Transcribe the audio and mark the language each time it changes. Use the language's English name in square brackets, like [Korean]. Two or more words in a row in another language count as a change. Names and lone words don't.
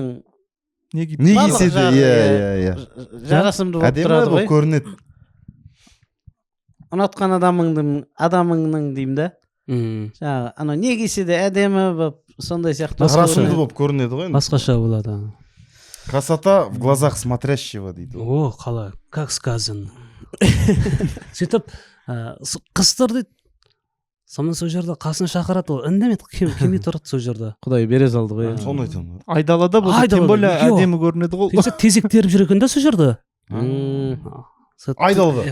[Kazakh] Не киіп? Не барлық кисе де, жағы, иә. жарасымды болып Әдемі тұрады болып ғой. көрінеді. Ұнатқан адамыңның деймін да. Жаңағы анау не кисе де әдемі болып сондай сияқты. Жарасымды болып көрінеді ғой. Басқаша болады. [Russian] Красота в глазах смотрящего дейді. [Kazakh] О, қалай, [Russian] как сказано. [Kazakh] Сөйтіп қыз тұр дейді. Сонымен сол жерде қасына шақырады, ол үндемеді, келмей тұрады сол жерде. Құдай бере салды ғой. Соны айтамын. Айдалада болса, [Russian] тем более [Kazakh] әдемі көрінеді ғой. Сөйтсе тезек теріп жүр екен да сол жерде. Айдалада.